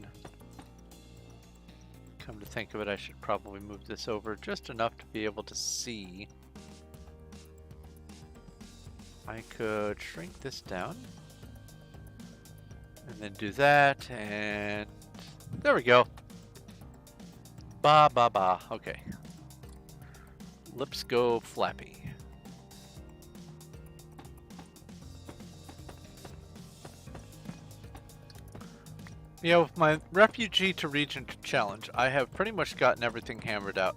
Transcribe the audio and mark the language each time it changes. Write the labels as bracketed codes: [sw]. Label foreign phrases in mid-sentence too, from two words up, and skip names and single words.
[en] Come to think of it, I should probably move this over just enough to be able to see. I could shrink this down and then do that, and there we go. Ba ba ba. Okay. Lips go flappy. Yeah, with my refugee to region challenge, I have pretty much gotten everything hammered out.